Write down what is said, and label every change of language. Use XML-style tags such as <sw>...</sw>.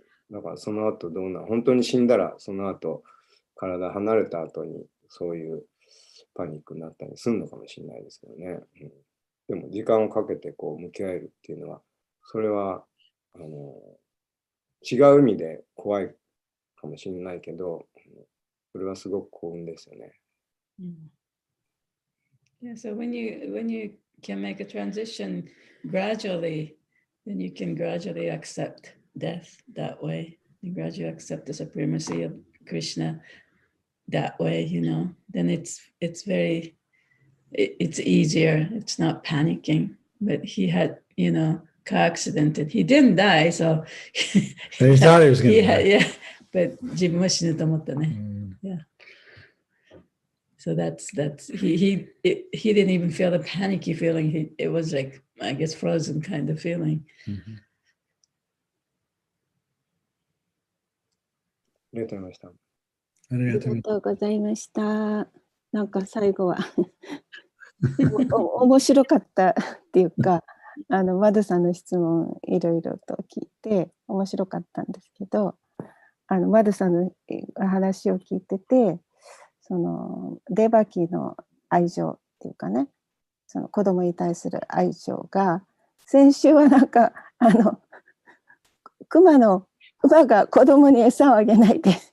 <ja>だからその後本当に死んだらその後体離れた後にそういうパニックになったりするのかもしれないですけどね。でも時間をかけてこう向き合えるっていうのはそれは違う意味で怖いかもしれないけど、それはすごく幸運ですよね。</ja> <en>Yeah, so when you can make a transition gradually, then you can gradually accept death that way. You gradually accept the supremacy of Krishna that way, then it's easier. It's not panicking. But he had, car accident. He didn't die, so he thought he was going to die. Yeah, but</en> <ja>自分は死ぬと思ったね。</ja> <en>Yeah. So that's he didn't even feel the panicky feeling. It was like, I guess, frozen kind of feeling.</en> <ja>りがとうございました。ありありがとうがとうございました。なんか最後は面白かったっていうか、マドさんの質問いろいろと聞いて面白かったんですけど、マドさんの話を聞いてて、そのデバキの愛情っていうかね、その子供に対する愛情が、先週はなんか熊が子供に餌をあげないで</ja>